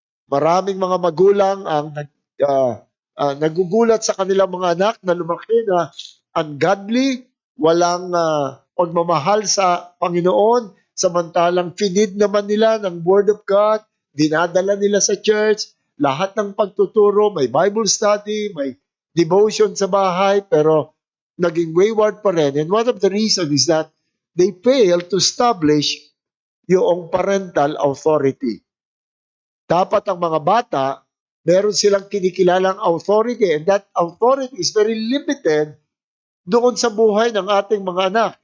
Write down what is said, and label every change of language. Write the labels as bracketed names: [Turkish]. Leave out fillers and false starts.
[Filipino] Maraming mga magulang ang nagugulat sa kanilang mga anak na lumaki na ungodly, walang pagmamahal sa Panginoon, samantalang finid naman nila ng Word of God, dinadala nila sa church, lahat ng pagtuturo, may Bible study, may devotion sa bahay, pero naging wayward pa rin. [English] And one of the reasons is that they fail to establish yung parental authority. [Filipino] Dapat ang mga bata, meron silang kinikilalang authority, [English] and that authority is very limited [Filipino] doon sa buhay ng ating mga anak.